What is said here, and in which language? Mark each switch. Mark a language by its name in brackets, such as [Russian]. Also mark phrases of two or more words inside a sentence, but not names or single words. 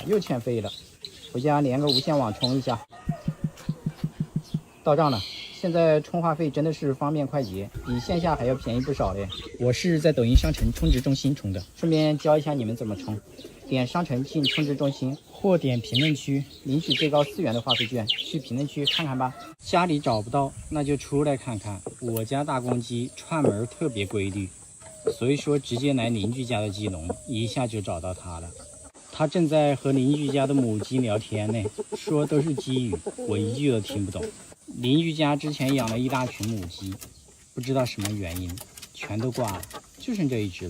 [Chinese] 又欠費了，回家連個無線網充一下。到賬了，現在充話費真的是方便快捷，比線下還要便宜不少嘞。我是在抖音商城充值中心充的，順便教一下你們怎麼充。點商城進充值中心，或點評論區領取最高4元的話費券，去評論區看看吧。家裡找不到，那就出來看看。我家大公雞串門特別規律，所以說直接來鄰居家的雞籠，一下就找到它了。它正在和鄰居家的母雞聊天呢，說都是雞語，我一句都聽不懂。鄰居家之前養了一大群母雞， 不知道什麼原因，全都掛了，就剩這一隻了。